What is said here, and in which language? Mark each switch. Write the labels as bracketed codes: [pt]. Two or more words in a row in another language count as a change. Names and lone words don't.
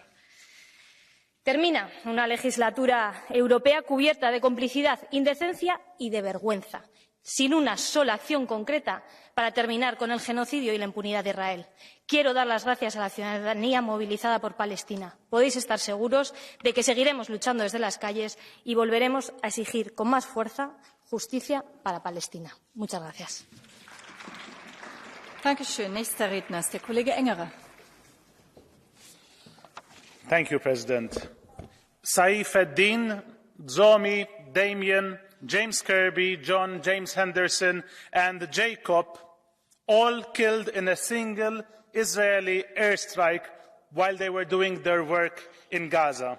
[es] Termina una legislatura europea cubierta de complicidad, indecencia y de vergüenza, sin una sola acción concreta para terminar con el genocidio y la impunidad de Israel. Quiero dar las gracias a la ciudadanía movilizada por Palestina. Podéis estar seguros de que seguiremos luchando desde las calles y volveremos a exigir con más fuerza justicia para Palestina. Muchas gracias. [de] Dankeschön. Nächster Redner ist der Kollege Engerer. [en] Thank you, President. Saif ad-Din, Zomi, Damien, James Kirby, John, James Henderson, and Jacob, all killed in a single Israeli airstrike while they were doing their work in Gaza.